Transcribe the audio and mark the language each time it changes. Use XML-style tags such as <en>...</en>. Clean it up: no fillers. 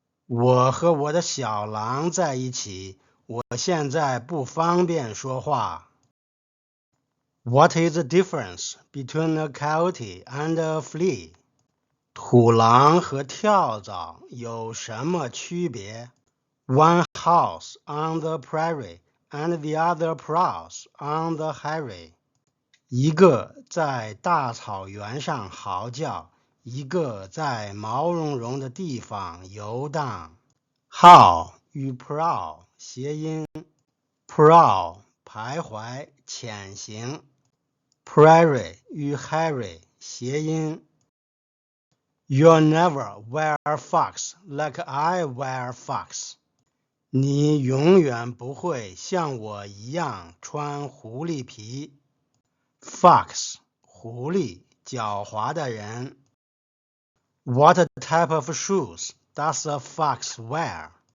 <zh>我和我的小狼在一起，我现在不方便说话。</zh> <en>What is the difference between a coyote and a flea?</en> <zh>土狼和跳蚤有什么区别？</zh> <en>One howls on the prairie and the other prowls on the highway.</en> <zh>一个在大草原上嚎叫，一个在毛茸茸的地方游荡。 Howl 与 prowl 谐音。 Prowl 徘徊潜行。</zh> <en>Prairie 与 highway 谐音。 You'll never wear fox like I wear fox.</en> <zh>你永远不会像我一样穿狐狸皮。 Fox 狐狸狡猾的人。</zh> <en>What type of shoes does a fox wear?</en>